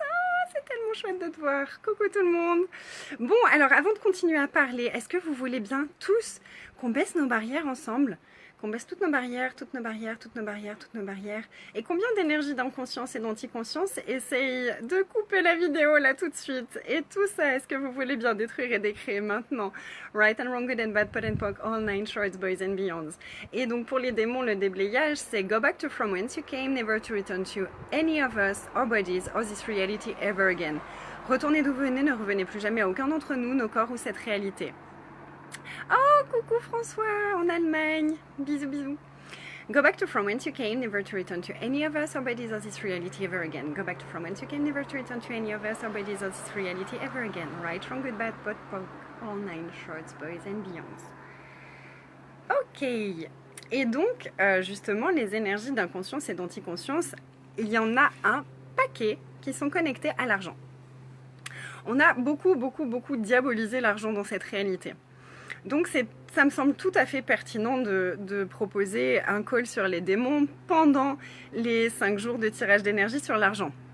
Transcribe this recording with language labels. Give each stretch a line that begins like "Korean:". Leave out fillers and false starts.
French: Oh, c'est tellement chouette de te voir. Coucou tout le monde. Bon, alors avant de continuer à parler, est-ce que vous voulez bien tous qu'on baisse nos barrières ensemble? Qu'on baisse toutes nos barrières, toutes nos barrières, toutes nos barrières, toutes nos barrières. Et combien d'énergie d'inconscience et d'anticonscience essaye de couper la vidéo là tout de suite. Et tout ça, est-ce que vous voulez bien détruire et décréer maintenant?
English: Right and wrong, good and bad, pot and pock, all 9 shorts, boys and beyonds.
French: Et donc pour les démons, le déblayage, c'est
English: go back to from whence you came, never to return to any of us, our bodies, or this reality ever again.
French: Retournez d'où vous venez, ne revenez plus jamais à aucun d'entre nous, nos corps ou cette réalité. Oh, coucou François, en Allemagne. Bisous, bisous.
English: Go back to from whence you came, never to return to any of us or bodies of this reality ever again. Go back to from whence you came, never to return to any of us or bodies of this reality ever again. Right, wrong, good, bad, pot, poke, all 9 shorts, boys and beyonds. Ok.
French: Et donc, justement, les énergies d'inconscience et d'anticonscience, il y en a un paquet qui sont connectés à l'argent. On a beaucoup diabolisé l'argent dans cette réalité. Donc ça me semble tout à fait pertinent de proposer un call sur les démons pendant les 5 jours de tirage d'énergie sur l'argent.